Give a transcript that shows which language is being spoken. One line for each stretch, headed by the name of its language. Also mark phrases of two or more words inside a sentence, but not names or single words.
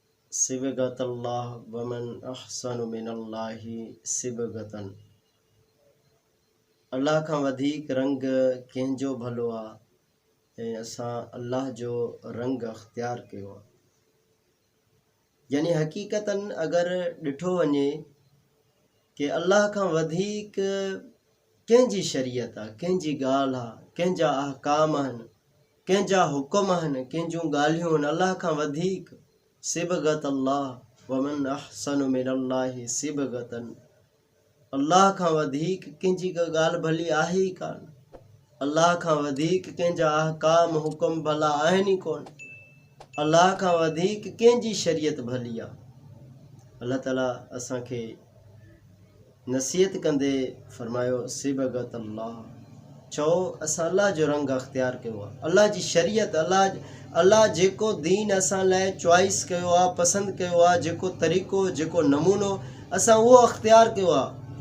Arabic: صبغة الله ومن أحسن من الله صبغة.
Sindhi: अल्लाह खां वधीक रंग कंहिंजो भलो आहे ऐं असां अल्लाह जो रंग अख्तियार कयो आहे। यानी हक़ीक़तन अगर ॾिठो वञे कि अल्लाह खां वधीक कंहिंजी शरीयत आहे, कंहिंजी ॻाल्हि आहे, कंहिंजा अहकाम आहिनि, कंहिंजा हुकुम आहिनि, कंहिंजूं ॻाल्हियूं आहिनि, अल्लाह खां वधीक
Arabic: صبغة الله ومن أحسن من الله صبغة.
Sindhi: अल्लाह खां वधीक कंहिंजी का ॻाल्हि भली आहे ई कान। अल्लाह खां वधीक कंहिंजा अहकाम हुकुम भला आहिनि ई कोन। अल्लाह खां वधीक कंहिंजी शरीयत भली आहे। अल्लाह ताला असांखे नसीहत कंदे फरमायो
Arabic: صبغة الله,
Sindhi: चओ असां अल्लाह जो रंग अख्तियार कयो आहे, अल्लाह जी शरीयत, अल्लाह जेको दीन असां लाइ चॉइस कयो आहे, पसंदि कयो आहे, जेको तरीक़ो, जेको नमूनो असां उहो अख्तियार कयो आहे।